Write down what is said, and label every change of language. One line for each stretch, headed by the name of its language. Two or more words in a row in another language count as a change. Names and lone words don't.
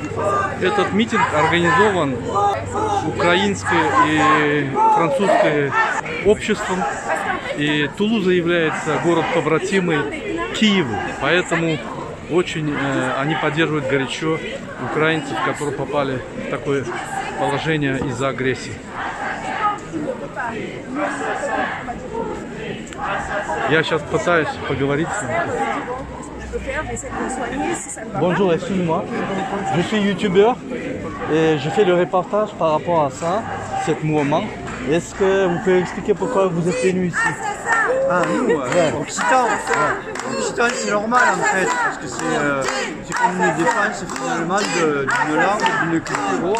Russian: Этот митинг организован украинское и французское обществом, и Тулуза является город-побратимый Киеву, поэтому очень они поддерживают горячо украинцев, которые попали в такое положение из-за агрессии. Я сейчас пытаюсь поговорить с ним.
French: Bonjour, excuse-moi. Je suis youtubeur et je fais le reportage par rapport à ça, cet mouvement. Est-ce que vous pouvez expliquer pourquoi vous êtes venu ici? Ah, nous, Occitan, c'est normal en fait, parce que c'est comme une défense finalement d'une langue, d'une culture autre.